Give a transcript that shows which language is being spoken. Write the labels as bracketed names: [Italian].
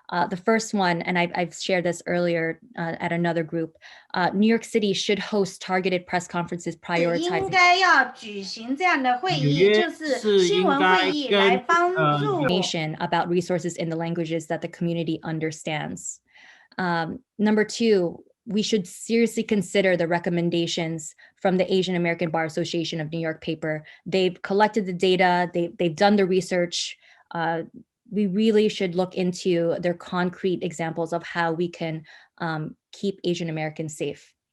[English] The first one, and I've shared this earlier at another group, New York City should host targeted press conferences prioritizing [Chinese] 应该要举行这样的会议，就是新闻会议来帮助 [English] information about resources in the languages that the community understands. Number 2, we should seriously consider the recommendations from the Asian American Bar Association of New York paper. They've collected the data, they've done the research. We really should look into their concrete examples of how we can keep Asian Americans safe.